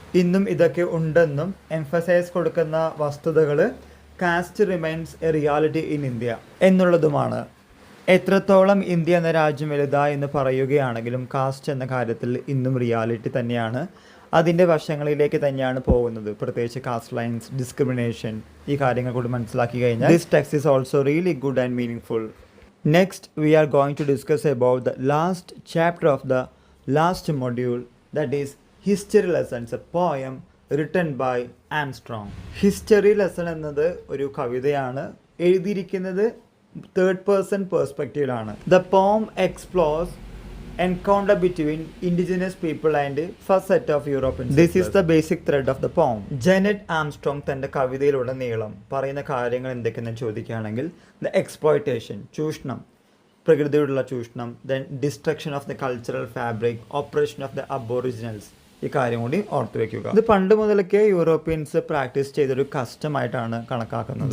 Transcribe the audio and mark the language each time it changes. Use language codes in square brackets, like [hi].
[ml] ഇന്നും ഇതൊക്കെ ഉണ്ടെന്നും എംഫസൈസ് കൊടുക്കുന്ന വസ്തുതകൾ [en] caste remains a reality in India [ml] എന്നുള്ളതുമാണ്. എത്രത്തോളം ഇന്ത്യ എന്ന രാജ്യം വലുതാ എന്ന് പറയുകയാണെങ്കിലും കാസ്റ്റ് എന്ന കാര്യത്തിൽ ഇന്നും റിയാലിറ്റി തന്നെയാണ്. അതിൻ്റെ വശങ്ങളിലേക്ക് തന്നെയാണ് പോകുന്നത്. പ്രത്യേകിച്ച് കാസ്റ്റ് ലൈൻസ്, ഡിസ്ക്രിമിനേഷൻ, ഈ കാര്യങ്ങൾ കൂടി മനസ്സിലാക്കി കഴിഞ്ഞാൽ [en] This text is also really good and meaning. Next, we are going to discuss about the last chapter of the last module, that is History Lessons, a poem written by Armstrong. [ml] History Lesson എന്നത് ഒരു കവിതയാണ്. എഴുതിയിരിക്കുന്നത് third person പെർസ്പെക്റ്റീവിലാണ്. [en] The poem explores encounter between indigenous people and first set of Europeans. This is the basic thread of the poem. [ml] Janet Armstrong തൻ്റെ കവിതയിലുടനീളം പറയുന്ന കാര്യങ്ങൾ എന്തൊക്കെയെന്ന് ചോദിക്കുകയാണെങ്കിൽ [en] the exploitation, [ml] ചൂഷണം, പ്രകൃതിയോടുള്ള ചൂഷണം, [en] then destruction of the cultural fabric, oppression of the aboriginals, [ml] ഈ കാര്യം കൂടി ഓർത്തു വെക്കുക. ഇത് പണ്ട് മുതലൊക്കെ യൂറോപ്യൻസ് പ്രാക്ടീസ് ചെയ്തൊരു കസ്റ്റമായിട്ടാണ് കണക്കാക്കുന്നത്.